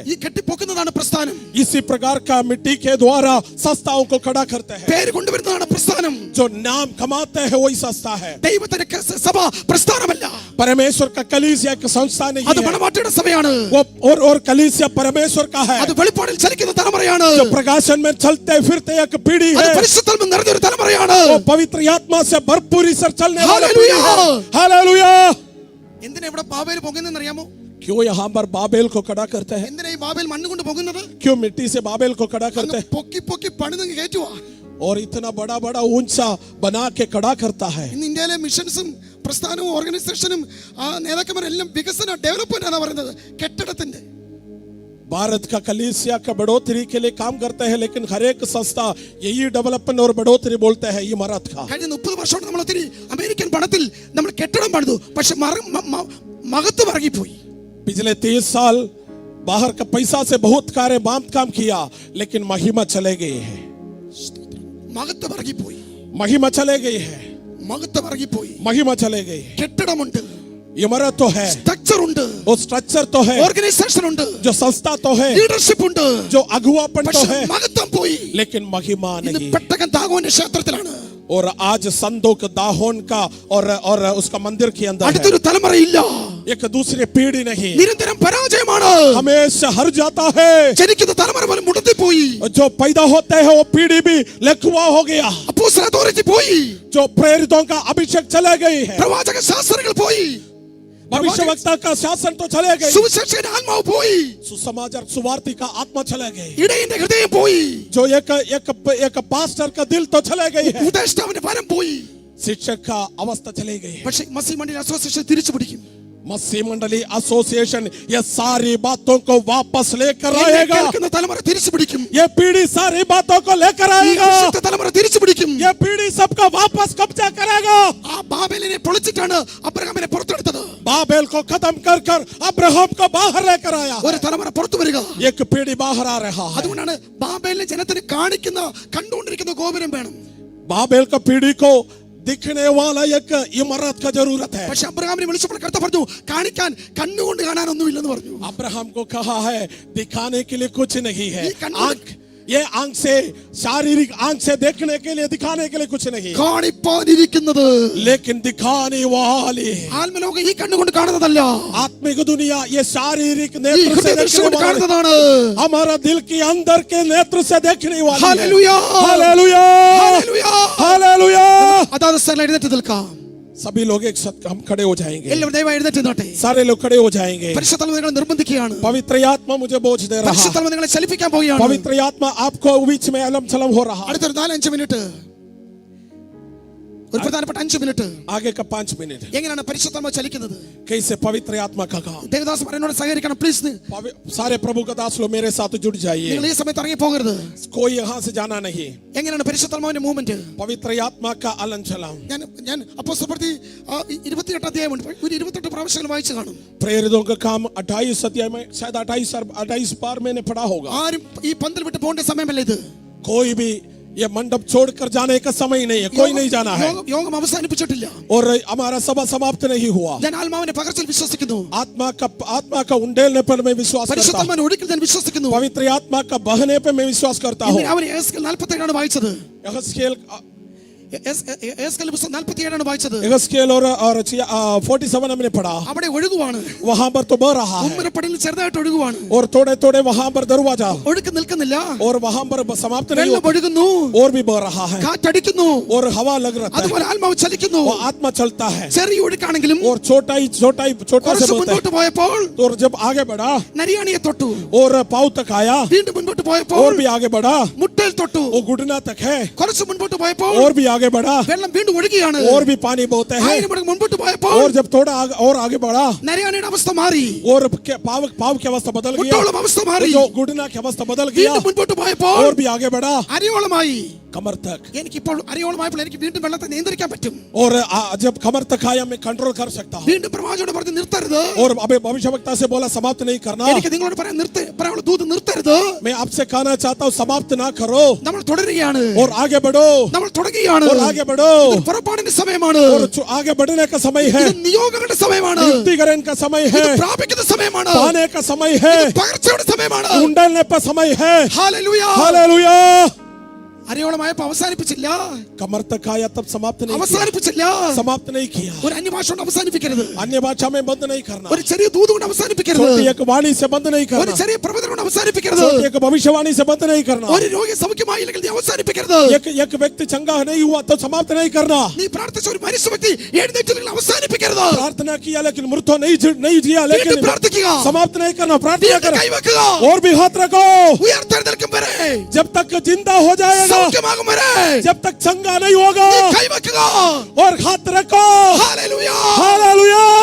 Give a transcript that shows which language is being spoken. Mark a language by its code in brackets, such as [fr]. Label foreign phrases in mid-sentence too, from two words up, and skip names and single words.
[ml] ഈ കെട്ടിപ്പൊക്കുന്നതാണ് പ്രസ്ഥാനം. [hi] इसी प्रकार का मिट्टी के द्वारा संस्थाओं को खड़ा करते हैं। [ml] പേര് കൊണ്ടുവരുന്നതാണ് പ്രസ്ഥാനം. [hi] जो नाम कमाते हैं वही संस्था है। [ml] ദൈവത്തിന്റെ സഭ പ്രസ്ഥാനമല്ല. [hi] परमेश्वर का कलीसिया एक संस्था नहीं [ml] അത് [hi] है। [ml] മണവാട്ടിയുടെ സഭയാണ്. [hi] वो और कलीसिया परमेश्वर का है। [ml] അത് വെളിപ്പാടിൽ ചലിക്കുന്ന തലമുറയാണ്. [hi] जो प्रकाशन में चलते फिरते एक पीढ़ी [ml] അത് [hi] है। [ml] പരിശുദ്ധാത്മാവ് നിറഞ്ഞൊരു തലമുറയാണ്. [hi] वो पवित्र आत्मा से भरपूर सर चलने वाला पीढ़ी है। हालेलुया। हालेलुया। [ml] എന്തിനാ ഇവിടെ ബാബേൽ പൊങ്ങുന്നതെന്ന് അറിയാമോ? [hi] क्यों यहाँ पर बाबेल को खड़ा करते हैं? [ml] എന്തിനാ ഈ ബാബേൽ മണ്ണ് കൊണ്ട് പൊങ്ങുന്നത്? [hi] क्यों मिट्टी से बाबेल को खड़ा करते हैं? [ml] പൊക്കി പൊക്കി പണിത് കയറ്റുവാ. [hi] और इतना बड़ा बड़ा ऊंचा बना के खड़ा करता है। [ml] ഇന്ന് ഇന്ത്യയിലെ മിഷൻസും പ്രസ്ഥാനവും ഓർഗനൈസേഷനും ആ നേതാക്കന്മാരെല്ലാം വികസന ഡെവലപ്മെന്റ് ആണ് പറയുന്നത് കെട്ടിടത്തിന്റെ. [hi] भारत का कलीसिया का बढ़ोतरी के लिए काम करते हैं, लेकिन हर एक संस्था यही डेवलपमेंट और बढ़ोतरी बोलते हैं इमारत का। [ml] കഴിഞ്ഞ 30 വർഷമായിട്ട് നമ്മൾ ഒത്തിരി അമേരിക്കൻ പണത്തിൽ നമ്മൾ കെട്ടിടം പണിതു, പക്ഷെ മഹത്വം ഇറങ്ങിപ്പോയി. [hi] पिछले 30 साल बाहर का पैसा से बहुत कार्य काम किया, लेकिन महिमा चले गई है। [ml] മഹത്വം ഇറങ്ങിപ്പോയി. [hi] महिमा चले गई है। [ml] മഹത്വം ഇറങ്ങിപ്പോയി. [hi] महिमा चले गई है। [ml] കെട്ടിടമുണ്ട്, [hi] इमारत तो है, [ml] സ്ട്രക്ചർ ഉണ്ട്, [hi] वो स्ट्रक्चर तो है, [ml] ഓർഗനൈസേഷൻ ഉണ്ട്, [hi] जो संस्था तो है, [ml] ലീഡർഷിപ്പ് ഉണ്ട്, [hi] जो अगुवापन तो [ml] പക്ഷെ [hi] है, [ml] മഹത്വം പോയി. [hi] लेकिन महिमा [ml] ഇന്ന് [hi] नहीं। [ml] പെട്ടകൻ ദാഗോന്റെ ക്ഷേത്രത്തിലാണ്. [hi] और आज संदूक दाहोन का और उसका मंदिर के अंदर है। [ml] അടുത്തൊരു തലമുറയില്ല. [hi] एक दूसरी पीढ़ी नहीं, [ml] നിരന്തരം പരാജയമാണ്. [hi] हमेशा हर जाता है। [ml] ജനിക്കുന്ന തലമുറ പോലും മുടത്തിപ്പോയി. [hi] जो पैदा होते हैं वो पीढ़ी भी लकवा हो गया। [ml] അപ്പോസ്തല അതോറിറ്റി പോയി. [hi] जो प्रेरितों का अभिषेक चले गई है, [ml] പ്രവാചക ശാസ്ത്രങ്ങൾ പോയി. [hi] भविष्यवक्ता का शासन तो चले गए, [ml] സുവിശേഷകന്റെ ആത്മാവ് പോയി. [hi] सुसमाचार सुवार्थी का आत्मा चले गए, [ml] ഇടയന്റെ ഹൃദയം പോയി. [hi] जो एक पास्टर का दिल तो चले गई है, [ml] ഉപദേഷ്ടാവിന്റെ വരം പോയി. [hi] शिक्षक का अवस्था चली गई है। [ml] പക്ഷേ മസീഹ് മണ്ഡലി അസോസിയേഷൻ തിരിച്ചു പിടിക്കും. [hi] मसीह मंडली एसोसिएशन ये सारी बातों को वापस लेकर [ml] എന്നെ [hi] आएगा। [ml] കേൾക്കുന്ന തലമുറ തിരിച്ചു പിടിക്കും. [hi] ये पीढ़ी सारी बातों को लेकर [ml] ഈ [hi] आएगा। [ml] വർഷത്തെ തലമുറ തിരിച്ചു പിടിക്കും. [hi] ये पीढ़ी सबका वापस कब्जा करेगा। [ml] ആ ബാബേലിനെ പൊളിച്ചിട്ടാണ് അബ്രഹാമിനെ പുറത്തെടുത്തത്. [hi] बाबेल को खत्म कर कर अब्राहम को बाहर लेकर आया। [ml] ഒരു തലമുറ പുറത്തു വരിക. [hi] एक पीढ़ी बाहर आ रहा है। [ml] അതുകൊണ്ടാണ് ബാബേലിനെ ജനത്തിന് കാണിക്കുന്ന കണ്ടുകൊണ്ടിരിക്കുന്ന ഗോപുരം വേണം. [hi] बाबेल का पीढ़ी को दिखने वाला एक इमारत का जरूरत है। [ml] പക്ഷെ അബ്രഹാമിനെ വിളിച്ചപ്പോൾ കർത്താവ് പറഞ്ഞു കാണിക്കാൻ കണ്ണുകൊണ്ട് കാണാനൊന്നുമില്ലെന്ന് പറഞ്ഞു. [hi] अब्राहम को कहा है दिखाने के लिए कुछ नहीं है। ये कन्नड़- आंख ये आंख से शारीरिक आंख से देखने के लिए दिखाने के लिए कुछ नहीं, [ml] കാണിപ്പാനിരിക്കുന്നത് [hi] लेकिन दिखाने वाले [ml] ആത്മലോകം ഈ കണ്ണുകൊണ്ട് കാണുന്നതല്ല, [hi] आत्मिक दुनिया ये शारीरिक [ml] ഈ [hi] नेत्र से [ml] ഹൃദയദൃഷ്ടി [hi] देखने [ml] കൊണ്ട് [hi] वाले, [ml] കാണുന്നതാണ്. [hi] हमारा दिल के अंदर के नेत्र से देखने वाले। हालेलुया, हालेलुया, हालेलुया. हालेलुया। [ml] അതാത് സ്ഥലം എഴുന്നേറ്റ് നിൽക്കാം. [hi] सभी लोग एक साथ हम खड़े हो जाएंगे, [ml] എല്ലാവരും ദയവായി എഴുന്നേറ്റ് നിന്നോട്ടെ. [hi] सारे लोग खड़े हो जाएंगे। [ml] പരിശുദ്ധാത്മാവ് നിങ്ങളെ നിർബന്ധിക്കുകയാണ്. [hi] पवित्र आत्मा मुझे बोझ दे रहा है। [ml] പരിശുദ്ധാത്മാവ് നിങ്ങളെ ചലിപ്പിക്കാൻ പോവുകയാണ്. [hi] पवित्र आत्मा आपको बीच में अलम छलम हो रहा है। [ml] അടുത്തൊരു 4-5 മിനിറ്റ്, ഒരു പ്രധാനപ്പെട്ട 5 മിനിറ്റ് [hi] आगे का 5 मिनट [ml] എങ്ങനെയാണ് പരിശുദ്ധാത്മാവ് ചലിക്കുന്നത്? [hi] कैसे पवित्र आत्मा का काम। [ml] ദേവദാസ് എന്നോട് സഹകരിക്കണം പ്ലീസ്. [hi] सारे प्रभु का दास लोग मेरे साथ जुड़ जाइए। [ml] നിങ്ങൾ ഈ സമയത്ത് ഇറങ്ങി പോകരുത്. [hi] कोई यहाँ से जाना नहीं। [ml] എങ്ങനെയാണ് പരിശുദ്ധാത്മാവിന്റെ മൂവ്മെന്റ്? [hi] पवित्र आत्मा का अलम छलम। [ml] ഞാൻ അപ്പോസ്തല പ്രവൃത്തി 28 അധ്യായമുണ്ട്, ഒരു 28 പ്രാവശ്യം വായിച്ചു കാണും. [hi] प्रेरितों का काम 28 अध्याय में शायद 28 बार मैंने पढ़ा होगा। [ml] ആരും ഈ പന്തൽ വിട്ട് പോകേണ്ട സമയമല്ല ഇത്. [hi] कोई भी ये मंडप छोड़कर जाने का समय नहीं है, कोई नहीं जाना है। [ml] യോഗം അവസാനിപ്പിച്ചിട്ടില്ല. [hi] और हमारा सभा समाप्त नहीं हुआ। [ml] ഞാൻ ആത്മാവിന്റെ പകർച്ചയിൽ വിശ്വസിക്കുന്നു. [hi] आत्मा का उंडेलने पर मैं विश्वास करता हूँ। [ml] പരിശുദ്ധാത്മാവിനെ ഒഴുക്കിൽ ഞാൻ വിശ്വസിക്കുന്നു. [hi] पवित्र आत्मा का बहने पे मैं विश्वास करता हूँ। [ml] അവൻ യെഹെസ്കേൽ 47 ആണ് വായിച്ചത്. [hi] यहस्केल [ml] യെഹെസ്കേൽ പുസ്തകം 47 വായിച്ചത്. [hi] यहेजकेल और 47 हमने पढ़ा, [ml] അവിടെ ഒഴുകുവാണ്, [hi] वहां पर तो बह रहा है [ml] ഉമ്മരപ്പടിയിൽ ചെറുതായിട്ട് ഒഴുകുവാണ്, [hi] और थोड़े थोड़े वहां पर दरवाजा, [ml] ഒഴുക്ക് നിൽക്കുന്നില്ല, [hi] और वहां पर समाप्त नहीं [ml] വെള്ളം [hi] होता, [ml] ഒഴുകുന്നു, [hi] और भी बह रहा है, [ml] കാറ്റടിക്കുന്നു, [hi] और हवा लग रहा है, [ml] അതുപോലെ ആത്മാവ് ചലിക്കുന്നു. [hi] वो आत्मा चलता है, [ml] ചെറിയ ഒഴുക്കാണെങ്കിലും [hi] और छोटा से [ml] കുറച്ച് [hi] बोलता [ml] മുൻപോട്ട് പോയപ്പോൾ [hi] है। और जब आगे बढ़ा [ml] നരിയാണിയെ തൊട്ടു, [hi] और पाँव तक आया, [ml] വീണ്ടും മുൻപോട്ട് പോയപ്പോൾ [hi] और भी आगे बढ़ा, [ml] മുട്ടയിൽ തൊട്ടു, [hi] वो घुटना तक है, [ml] കുറച്ച് മുൻപോട്ട് പോയപ്പോൾ [hi] और भी आगे बढ़ा, [ml] വെള്ളം വീണ്ടും ഒഴുകിയാണ്. [hi] और भी पानी बहते हैं, [ml] 1000 മടങ്ങ് മുൻപോട്ട് പോയപ്പോൾ [hi] और जब थोड़ा और आगे बढ़ा, [ml] നരിയാണിയുടെ അവസ്ഥ മാറി, [hi] और पाव की अवस्था बदल गया, [ml] മുട്ടോളം അവസ്ഥ മാറി. [hi] जो घुटना की अवस्था बदल गया, [ml] വീണ്ടും മുൻപോട്ട് പോയപ്പോൾ [hi] और भी आगे बढ़ा [ml] അരയോളമായി. [hi] कमर तक, [ml] എനിക്കിപ്പോൾ അരയോളമായപ്പോൾ എനിക്ക് വീണ്ടും വെള്ളത്തെ നിയന്ത്രിക്കാൻ പറ്റും. [hi] और जब कमर तक आया मैं कंट्रोल कर सकता हूँ, [ml] വീണ്ടും പ്രവാചകനോട് പറഞ്ഞു നിർത്തരുത്. [hi] और अबे भविष्यवक्ता से बोला समाप्त नहीं करना, [ml] എനിക്ക് നിങ്ങളോട് പറയാൻ പറയാനുള്ള ദൂത് നിർത്തരുത്. [hi] मैं आपसे कहना चाहता हूँ समाप्त ना करो, [ml] നമ്മൾ തുടരുകയാണ്, [hi] और आगे बढ़ो, [ml] നമ്മൾ തുടങ്ങുകയാണ്. [hi] और आगे बढ़ो, [ml] ഇത് പുറപ്പാടിന്റെ സമയമാണ്, [hi] और आगे बढ़ने का समय है, [ml] ഇത് നിയോഗങ്ങളുടെ സമയമാണ്, [hi] युक्तिकरण का समय है, [ml] ഇത് പ്രാപിക്കുന്ന സമയമാണ്, [hi] पाने का समय है, [ml] പകർച്ചയുടെ സമയമാണ്. [hi] उंडलने का समय है। [ml] ഹല്ലേലൂയ. [hi] हालेलुया। [ml] അരയോളമായപ്പോൾ അവസാനിപ്പിച്ചില്ല, [hi] कमर तक आया तब समाप्त नहीं किया, [ml] അവസാനിപ്പിച്ചില്ല. [hi] समाप्त नहीं किया, [ml] ഒരു അന്യഭാഷ കൊണ്ട് അവസാനിപ്പിക്കരുത്, [hi] अन्य भाषा में बंद नहीं करना, [ml] ഒരു ചെറിയ ദൂത് കൊണ്ട് അവസാനിപ്പിക്കരുത്, [hi] छोटी एक वाणी से बंद नहीं [ml] ഒരു [hi] करना, [ml] ചെറിയ പ്രവചനം കൊണ്ട് അവസാനിപ്പിക്കരുത്, [hi] छोटी एक भविष्यवाणी से बंद नहीं करना, [ml] ഒരു രോഗി സൗഖ്യമായില്ലെങ്കിൽ നീ അവസാനിപ്പിക്കരുത്. [hi] एक व्यक्ति चंगा नहीं हुआ तो समाप्त नहीं करना, [ml] നീ പ്രാർത്ഥിച്ച ഒരു മരിച്ച വ്യക്തി എഴുന്നേറ്റില്ലെങ്കിൽ അവസാനിപ്പിക്കരുത്. [hi] प्रार्थना किया लेकिन मृत्यु नहीं जिया [ml] വീണ്ടും [hi] लेकिन [ml] പ്രാർത്ഥിക്കുക, [hi] समाप्त नहीं करना, प्रार्थना [ml] വീണ്ടും [hi] करो [ml] കൈവെക്കുക, [hi] और भी हाथ रखो [ml] ഉയർത്തെഴുന്നേൽക്കും വരെ, [hi] जब तक जिंदा हो जाएगा, [ml] സൗഖ്യമാകും വരെ [hi] जब तक चंगा नहीं होगा, [ml] നീ കൈവെക്കുക. [hi] और हाथ रखो। [ml] ഹല്ലേലൂയ. [hi] हालेलुया।